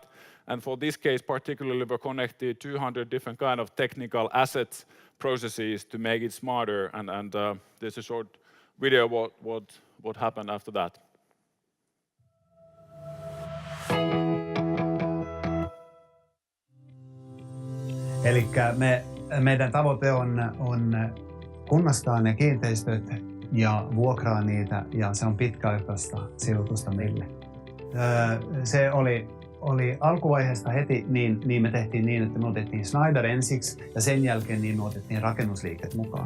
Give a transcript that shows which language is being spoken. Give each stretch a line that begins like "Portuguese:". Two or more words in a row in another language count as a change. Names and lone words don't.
English: And for this case particularly, we're connected 200 different kind of technical assets, processes to make it smarter. And there's a short video what happened after that.
Finnish: Eli meidän tavoite on kunnostaa ne kiinteistöt ja vuokraa niitä, ja se on pitkäaikaista sijoitusta meille. Se oli alkuvaiheesta heti, niin me tehtiin niin, että me otettiin Schneider ensiksi ja sen jälkeen niin me otettiin rakennusliiket mukaan.